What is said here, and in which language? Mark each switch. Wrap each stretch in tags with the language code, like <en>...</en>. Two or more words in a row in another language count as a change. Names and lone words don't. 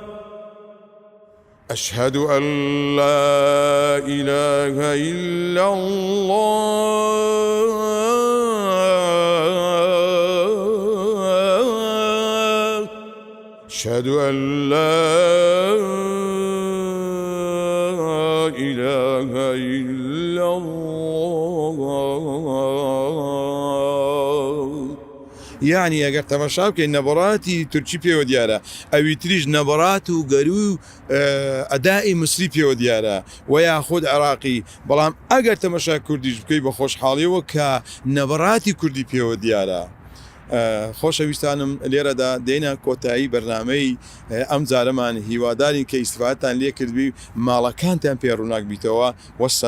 <ar>أشهد أن لا إله إلا الله أشهد أن لا إله إلا الله.</ar> <ckb>يعني ئەگەر تەماشا بکەین نەبەڕاتی تورکی پێوە دیارە، ئەوی تریش نەبەڕات و گەرو و ئەدای مسری پێوە دیارە و یاخود عێراقی، بەڵام ئەگەر تەماشا کوردیش بکەی بە خۆشحاڵیەوە کە نەبەڕاتی کوردی پێوە دیارە. خۆشەویستانم لێرەدا دێنە کۆتایی بەرنامەی ئەم جارەمان، هیوادارین کە ئیسفادتان لێ کردبی ماڵەکانتان پێ ڕووناک بیتەوە.</ckb>